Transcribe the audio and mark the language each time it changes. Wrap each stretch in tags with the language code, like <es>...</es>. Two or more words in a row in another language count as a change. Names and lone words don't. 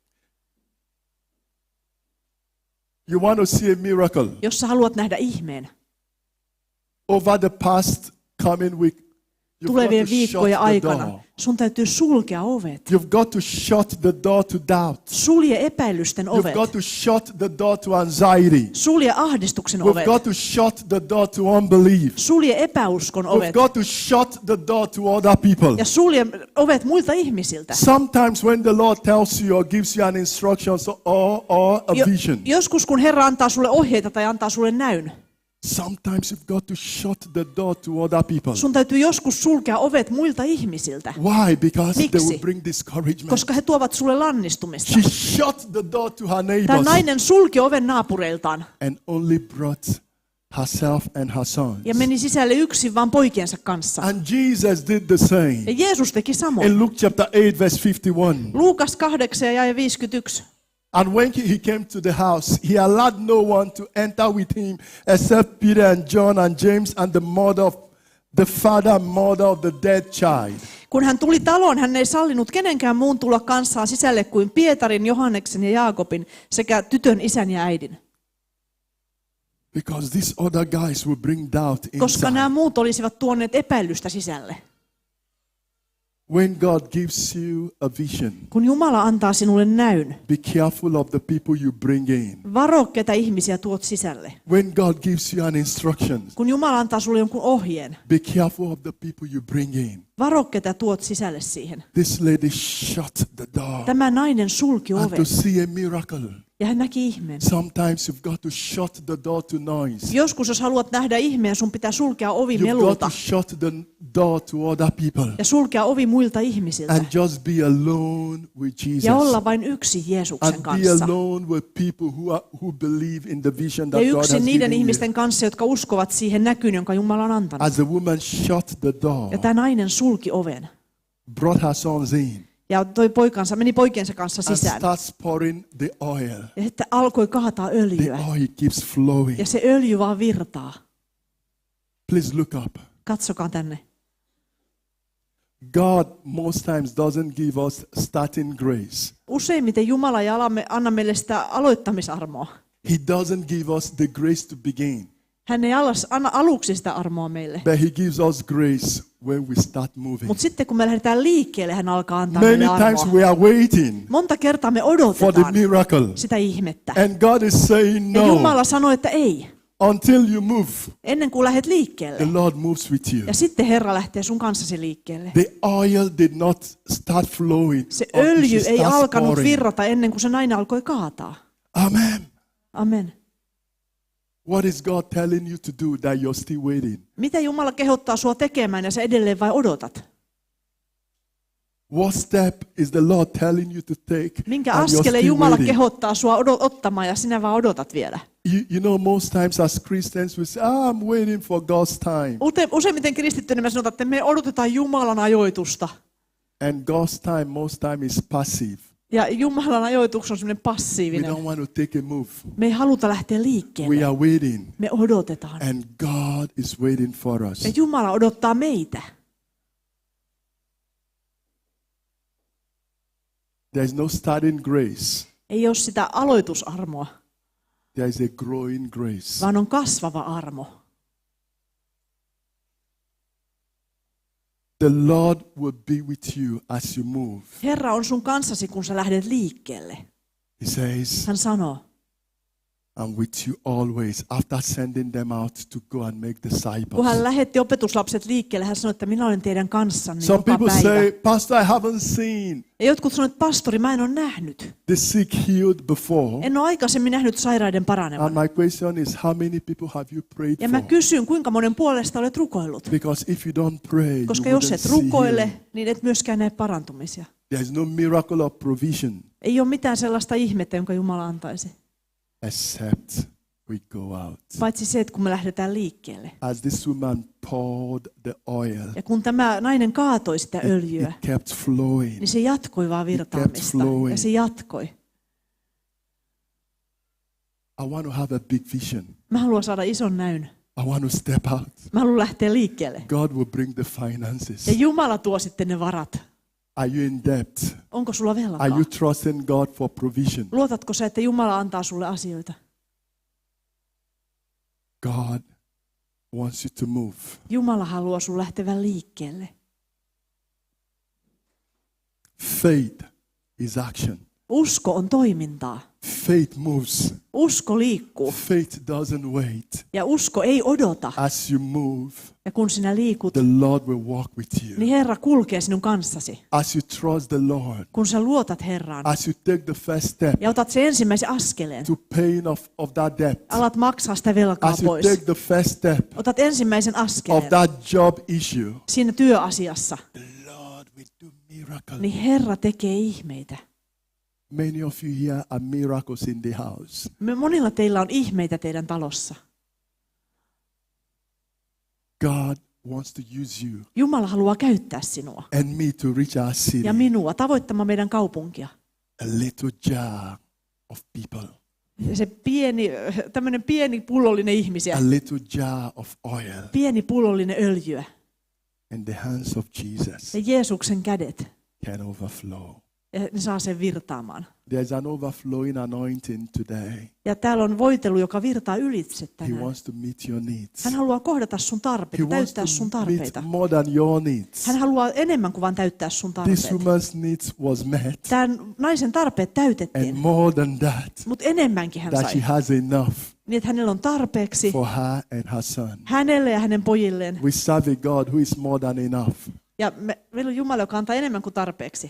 <en>You want to see a miracle?</en> <fi>Jos sä haluat nähdä ihmeen,</fi> <en>Over the past coming week, you've got</en> <fi>tulevien</fi> <en>to shut</en> <fi>viikkojen</fi> <en>the</en> <fi>aikana,</fi> <en>door.</en> <fi>sun täytyy sulkea ovet.</fi> <en>You've got to shut the door to doubt.</en> <fi>Sulje epäilysten</fi> <en>You've</en> <fi>ovet.</fi> <en>got to shut the door to anxiety.</en> <fi>Sulje ahdistuksen</fi> <en>We've</en> <fi>ovet.</fi> <en>got to shut the door to unbelief.</en> <fi>Sulje epäuskon</fi> <en>We've</en> <fi>ovet.</fi> <en>got to shut the door to other people.</en> <fi>Ja sulje ovet muilta ihmisiltä.</fi> <en>Sometimes when the Lord tells you or gives you an instruction or a vision,</en> <fi>Joskus kun Herra antaa sulle ohjeita tai antaa sulle näyn,</fi> <en>sometimes you've got to shut the door to other people.</en> <fi>sun täytyy joskus sulkea ovet muilta ihmisiltä,</fi> <en>Why? Because they</en> <fi>Miksi?</fi> <en>will bring discouragement.</en> <fi>koska he tuovat sulle lannistumista.</fi> <en>She shut the door to her</en> <fi>Tämä</fi> <en>neighbors</en> <fi>nainen sulki oven naapureiltaan</fi> <en>and only brought herself and her sons.</en> <fi>ja meni sisälle yksin vaan poikiensa kanssa.</fi> <en>And Jesus did the same.</en> <fi>Ja Jeesus teki samoin.</fi> <en>In Luke chapter 8 verse 51.</en> <fi>Luukas 8 ja 51.</fi> <en>And when he came to the house, he allowed no one to enter with him except Peter and John and James and the father and mother of the dead child.</en> <fi>Kun hän tuli taloon, hän ei sallinut kenenkään muun tulla kanssaan sisälle kuin Pietarin, Johanneksen ja Jaakobin sekä tytön isän ja äidin.</fi> <en>Because these other guys will bring doubt</en> <fi>Koska nämä</fi> <en>inside.</en> <fi>muut olisivat tuoneet epäilystä sisälle.</fi> <en>When God gives you a vision,</en> <fi>Kun Jumala antaa sinulle näyn,</fi> <en>be careful of the people you bring in.</en> <fi>varo ketä ihmisiä tuot sisälle.</fi> <en>When God gives you an instruction,</en> <fi>Kun Jumala antaa sulle jonkun ohjeen,</fi> <en>be careful of the people you bring in.</en> <fi>varo ketä tuot sisälle siihen.</fi> <en>This lady shut the door.</en> <fi>Tämä nainen sulki</fi> <en>And</en> <fi>oven</fi> <en>to see a miracle,</en> <fi>ja hän näki ihmeen.</fi> <en>sometimes you've got to shut the door to noise.</en> <fi>Joskus jos haluat nähdä ihmeen, sun pitää sulkea ovi</fi> <en>You've got</en> <fi>melulta</fi> <en>to shut the door to other people</en> <fi>ja sulkea ovi muilta ihmisiltä.</fi> <en>and just be alone with</en> <fi>Ja</fi> <en>Jesus.</en> <fi>olla vain yksin Jeesuksen</fi> <en>And be</en> <fi>kanssa.</fi> <en>alone with people who believe in the vision</en> <fi>Ja</fi> <en>that God has</en> <fi>yksin niiden</fi> <en>given you.</en> <fi>ihmisten kanssa, jotka uskovat siihen näkyyn, jonka Jumala on antanut.</fi> <en>As the woman shut the door,</en> <fi>Ja tämä nainen sulki oven.</fi> <en>brought her sons in,</en> <fi>Ja meni poikiensa kanssa</fi> <en>and</en> <fi>sisään.</fi> <en>starts pouring the oil.</en> <fi>Ja sitten alkoi kaataa</fi> <en>The</en> <fi>öljyä.</fi> <en>oil keeps flowing.</en> <fi>Ja se öljy vaan virtaa.</fi> <en>Please look up.</en> <fi>Katsokaa tänne.</fi> <en>God most times doesn't give us starting grace.</en> <fi>Useimmiten Jumala ei anna meille sitä aloittamisarmoa.</fi> <en>He doesn't give us the grace to begin,</en> <fi>Hän ei anna aluksi sitä armoa meille.</fi> <en>but he gives us grace when we start moving.</en> <fi>Mutta sitten kun me lähdetään liikkeelle, hän alkaa antaa</fi> <en>Many</en> <fi>meille</fi> <en>times</en> <fi>armoa.</fi> <en>we are waiting</en> <fi>Monta kertaa me</fi> <en>for the</en> <fi>odotetaan</fi> <en>miracle.</en> <fi>sitä ihmettä.</fi> <en>And God is saying</en> <fi>Ja</fi> <en>no.</en> <fi>Jumala sanoi, että ei.</fi> <en>Until you move,</en> <fi>Ennen kuin lähdet</fi> <en>the</en> <fi>liikkeelle.</fi> <en>Lord moves with you.</en> <fi>Ja sitten Herra lähtee sun kanssasi liikkeelle.</fi> <en>The oil did not start flowing</en> <fi>Se</fi> <en>until</en> <fi>öljy</fi> <en>she</en> <fi>ei</fi> <en>starts</en> <fi>alkanut</fi> <en>pouring.</en> <fi>virrata ennen kuin se nainen alkoi kaataa.</fi> <en>Amen.</en> <fi>Amen.</fi> <en>What is God telling you to do that you're still waiting?</en> <fi>Mitä Jumala kehottaa sua tekemään ja sä edelleen vai odotat?</fi> <en>What step is the Lord telling you to take?</en> <fi>Minkä</fi> <en>and you're</en> <fi>askeleen</fi> <en>still</en> <fi>Jumala</fi> <en>waiting?</en> <fi>kehottaa sua ottamaan ja sinä vaan odotat vielä?</fi> <en>You know, most times as Christians we say, I'm waiting for God's time.</en> <fi>Useimmiten kristittynä me sanotaan, että me odotetaan Jumalan ajoitusta.</fi> <en>And God's time most time is passive.</en> <fi>Ja Jumalan ajoitus on semmoinen</fi> <en>We</en> <fi>passiivinen.</fi> <en>don't want to take a move.</en> <fi>Me ei haluta lähteä</fi> <en>We</en> <fi>liikkeelle.</fi> <en>are waiting.</en> <fi>Me odotetaan.</fi> <en>And God is waiting for us.</en> <fi>Ja Jumala odottaa meitä.</fi> <en>There is no starting grace.</en> <fi>Ei ole sitä aloitusarmoa,</fi> <en>There is a growing grace.</en> <fi>vaan on kasvava armo.</fi> <en>The Lord will be with you as you move.</en> <fi>Herra on sun kanssasi, kun sä lähdet liikkeelle.</fi> <en>He says,</en> <fi>Hän sanoo,</fi> <en>I'm with you always. After sending them out to go and make</en> <fi>kun hän</fi> <en>disciples.</en> <fi>lähetti opetuslapset liikkeelle, hän sanoi, että minä olen teidän kanssanne</fi> <en>Some</en> <fi>joka</fi> <en>people</en> <fi>päivä.</fi> <en>say, Pastor, I haven't seen</en> <fi>Ja jotkut sanoivat, että pastori, mä en ole nähnyt.</fi> <en>the sick healed before.</en> <fi>En ole aikaisemmin nähnyt sairaiden paranevan.</fi> <en>And my question is, how many people have you prayed</en> <fi>Ja mä</fi> <en>for?</en> <fi>kysyn, kuinka monen puolesta olet rukoillut.</fi> <en>Because if you don't pray,</en> <fi>Koska</fi> <en>you</en> <fi>jos</fi> <en>wouldn't</en> <fi>et</fi> <en>see</en> <fi>rukoile,</fi> <en>healing.</en> <fi>niin et myöskään näe parantumisia.</fi> <en>There is no miracle of provision</en> <fi>Ei ole mitään sellaista ihmettä, jonka Jumala antaisi.</fi> <en>except we go out.</en> <fi>Paitsi se, että kun me lähdetään liikkeelle.</fi> <en>As this woman poured the oil,</en> <fi>Ja kun tämä nainen kaatoi sitä öljyä,</fi> <en>it kept flowing.</en> <fi>niin se jatkoi vaan virtaamista.</fi> <en>flowing.</en> <fi>Ja se jatkoi.</fi> <en>I want to have a big vision.</en> <fi>Mä haluan saada ison näyn.</fi> <en>I want to step out.</en> <fi>Mä haluan lähteä liikkeelle.</fi> <en>God will bring the finances.</en> <fi>Ja Jumala tuo sitten ne varat.</fi> <en>Are you in debt?</en> <fi>Onko sulla velkaa?</fi> <en>Are you trusting God for provision?</en> <fi>Luotatko sä, että Jumala antaa sulle asioita?</fi> <en>God wants you to move.</en> <fi>Jumala haluaa sun lähtevän liikkeelle.</fi> <en>Faith is action.</en> <fi>Usko on toimintaa.</fi> <en>Faith moves.</en> <fi>Usko liikkuu.</fi> <en>Faith doesn't wait.</en> <fi>Ja usko ei odota.</fi> <en>As you move,</en> <fi>Ja kun sinä liikut,</fi> <en>the Lord will walk with you.</en> <fi>niin Herra kulkee sinun kanssasi.</fi> <en>As you trust the Lord,</en> <fi>Kun sä luotat Herraan</fi> <en>as you take the first step</en> <fi>ja otat sen ensimmäisen askeleen,</fi> <en>to paying of that debt,</en> <fi>alat maksaa sitä velkaa</fi> <en>as you</en> <fi>pois.</fi> <en>take the first step</en> <fi>Otat ensimmäisen</fi> <en>of</en> <fi>askeleen</fi> <en>that job issue,</en> <fi>siinä työasiassa,</fi> <en>the Lord will do miracles.</en> <fi>niin Herra tekee ihmeitä.</fi> <en>Many of you here are miracles in the house.</en> <fi>Monilla teillä on ihmeitä teidän talossa.</fi> <en>God wants to use you</en> <fi>Jumala haluaa käyttää sinua</fi> <en>and me to reach our city.</en> <fi>ja minua tavoittamaan meidän kaupunkia.</fi> <en>A little jar of people.</en> <fi>Ja se tämmöinen pieni pullollinen ihmisiä,</fi> <en>A little jar of oil</en> <fi>pieni pullollinen öljyä</fi> <en>in the hands of Jesus</en> <fi>ja Jeesuksen kädet.</fi> <en>can overflow.</en> <fi>Ja ne saa sen virtaamaan.</fi> <en>There's an overflowing anointing today.</en> <fi>Ja täällä on voitelu, joka virtaa ylitse</fi> <en>He</en> <fi>tänään.</fi> <en>wants to meet your needs.</en> <fi>Hän haluaa kohdata sun</fi> <en>He</en> <fi>tarpeita,</fi> <en>wants</en> <fi>täyttää sun</fi> <en>to meet</en> <fi>tarpeita.</fi> <en>more than your needs.</en> <fi>Hän haluaa enemmän kuin vain täyttää sun</fi> <en>This</en> <fi>tarpeet.</fi> <en>woman's needs was met.</en> <fi>Tämän naisen tarpeet</fi> <en>And</en> <fi>täytettiin,</fi> <en>more than that,</en> <fi>mutta enemmänkin hän</fi> <en>that she</en> <fi>sai.</fi> <en>has enough</en> <fi>Niin, että hänellä on tarpeeksi</fi> <en>for her and her son.</en> <fi>hänelle ja hänen pojilleen.</fi> <en>We serve a God who is more than enough.</en> <fi>Ja meillä on Jumala, joka antaa enemmän kuin tarpeeksi.</fi>